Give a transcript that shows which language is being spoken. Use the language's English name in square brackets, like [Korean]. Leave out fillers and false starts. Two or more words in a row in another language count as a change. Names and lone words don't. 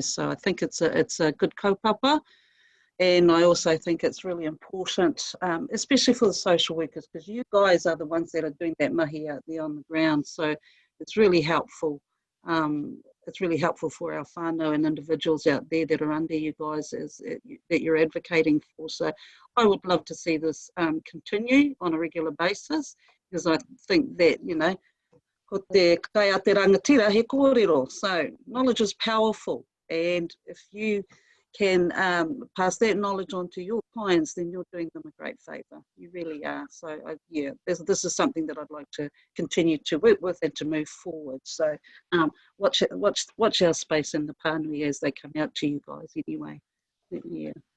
[English] So I think it's a good kaupapa, and I also think it's really important, especially for the social workers, because you guys are the ones that are doing that mahi out there on the ground. So it's really helpful. It's really helpful for our whānau and individuals out there that are under you guys that you're advocating for. So I would love to see this continue on a regular basis, because I think that, [Māori] ko te kai a te rangatira he kōrero. [English] So knowledge is powerful, and if you can pass that knowledge on to your clients, then you're doing them a great favour. You really are. So yeah, this is something that I'd like to continue to work with and to move forward. So watch our space in the pānui as they come out to you guys anyway.